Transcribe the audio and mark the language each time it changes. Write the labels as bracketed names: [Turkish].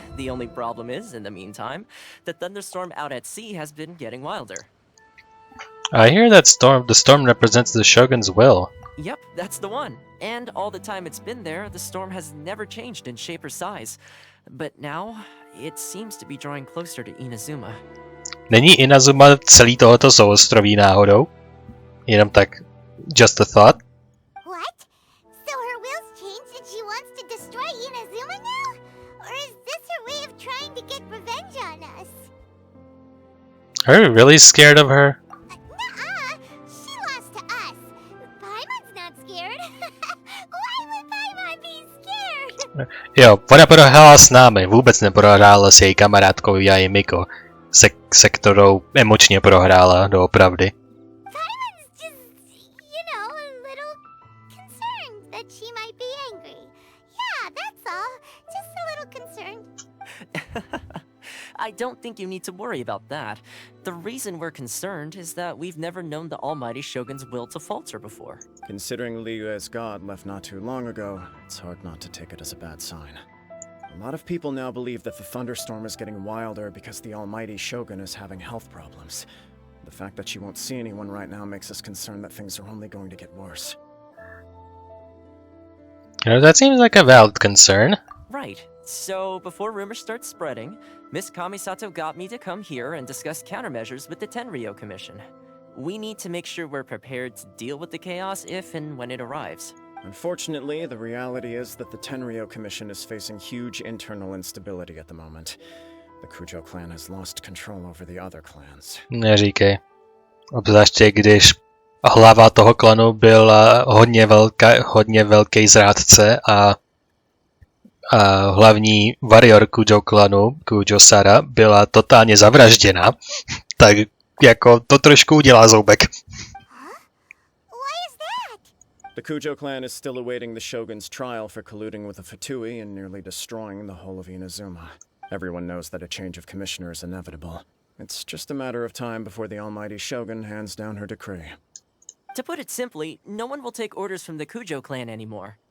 [English] The only problem is, in the meantime, the thunderstorm out at sea has been getting wilder. I hear that the storm represents the Shogun's will. Yep, that's the one. And all the time it's been there, the storm has never changed in shape or size. But now, it seems to be drawing closer to Inazuma. [Czech] Není Inazuma celý tohoto souostroví náhodou? Jenom tak, [English] just a thought. What? So her will's changed and she wants to destroy Inazuma now? Or is this her way of trying to get revenge on us? Are you really scared of her? Nuh-uh! She lost to us. Paimon's not scared. Why would Paimon be scared? [Czech] Jo, ona prohrála s námi, vůbec neprohrála s její kamarádkou Jai Miko, se kterou emočně prohrála doopravdy. [English] Paimon's just, a little concerned that she might be angry. Yeah, that's all. Just a little concerned. I don't think you need to worry about that. The reason we're concerned is that we've never known the Almighty Shogun's will to falter before. Considering Liu as god left not too long ago, it's hard not to take it as a bad sign. A lot of people now believe that the thunderstorm is getting wilder because the almighty Shogun is having health problems. The fact that she won't see anyone right now makes us concerned that things are only going to get worse. That seems like a valid concern. Right. So, before rumors start spreading, Miss Kamisato got me to come here and discuss countermeasures with the Tenryou Commission. We need to make sure we're prepared to deal with the chaos if and when it arrives. Unfortunately, the reality is that the Tenryou Commission is facing huge internal instability at the moment. The Kujo clan has lost control over the other clans. [Czech] Neříkej. Obzvláště když hlava toho klanu byl hodně velký zrádce a hlavní warrior Kujo klanu, Kujo Sara, byla totálně zavražděna, tak jako to trošku udělá zoubek. [English] Why is that? The Kujo clan is still awaiting the Shogun's trial for colluding with the Fatui and nearly destroying the whole of Inazuma. Everyone knows that a change of commissioner is inevitable. It's just a matter of time before the almighty Shogun hands down her decree. To put it simply, no one will take orders from the Kujo clan anymore.